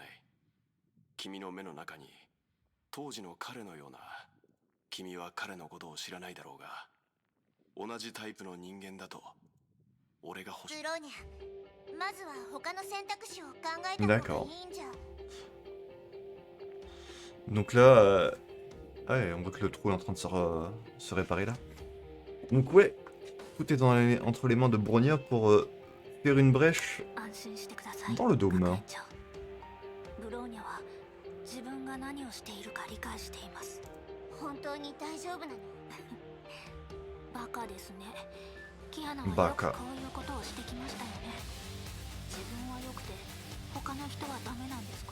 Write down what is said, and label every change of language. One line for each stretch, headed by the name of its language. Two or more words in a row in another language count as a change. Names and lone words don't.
Japanese: 君の目の中に当時の彼のような、君は彼のことを知らないだろうが、同じタイプの人間だと俺が欲しい。ブロニャ、まずは他の選択肢を考えた方がいいんじゃ。
French: Donc là, ouais, on voit que le trou est en train de se réparer là. Donc ouais, tout est entre les mains de Bronia pour faire une brèche
Japanese: 安心してください。
French: dans le dôme.
Japanese: 学園長、ブローニャは自分が何をしているか理解しています。本当に大丈夫なの？バカですね。キアナはバカよくこういうことをしてきましたよね。自分は良くて他の人はダメなんですか？